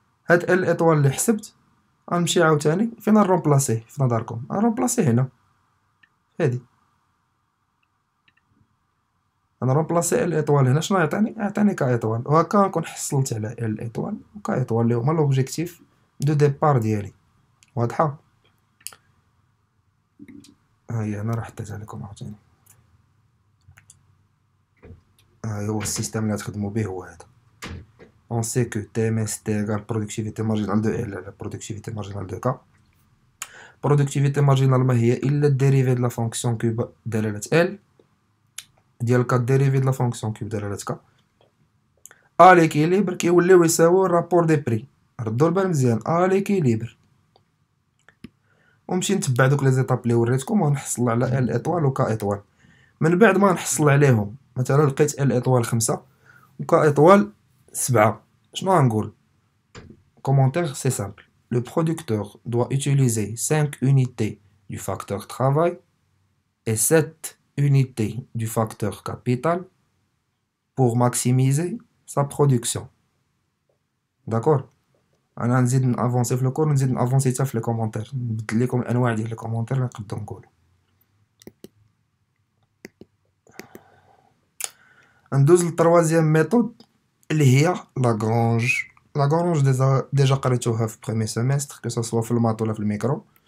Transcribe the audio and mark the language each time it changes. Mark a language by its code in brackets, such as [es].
[ar] هاد ال ايطوال اللي حسبت غنمشي عاوتاني فين نرومبلاسيه في نظركم؟ نرومبلاسيه هنا هادي، انا رومبلاسي ال ايطوال هنا شنو يعطيني كا ايطوال، وهكا نكون حصلت على ال ايطوال وكا ايطوال اللي هما لوبجيكتيف دو ديبار ديالي. واضحه؟ هاهي انا راه حطيتها لكم عاوتاني، هاي هو السيستم اللي غتخدمو به هو هذا. [fr] on sait que TMS égale productivité marginale de L على productivité marginale de K. productivité marginale [ar] ما هي الا الديريفي د لا فونكسيون كوب دلاله L ديال كا ديريفي د لا فونكسيون كوب دلاله K ا ليكيليبر كيوليو يساويو الرابور دي بري. ردوا البال مزيان، ا ليكيليبر، ونمشي نتبع دوك لي زيتاب اللي وريتكم ونحصل على ال ايطوال وكا ايطوال. من بعد ما نحصل عليهم مثلا لقيت ال ايطوال 5 وكا ايطوال 7، شنو غنقول؟ [fr] commentaire c'est simple. Le producteur doit utiliser 5 unités du facteur travail et 7 unités du facteur capital pour maximiser sa production. D'accord? [ar] انا نزيد نافونسي في الكور، نزيد نافونسي حتى في لي كومونتير، نبدل لكم الانواع ديال لي كومونتير اللي نقدر نقول. ندوز للتروازيام ميثود اللي هي لاغرانج. لاغرانج ديجا قريتوها في بروميير سيمستر كو سوا في المات ولا في الميكرو.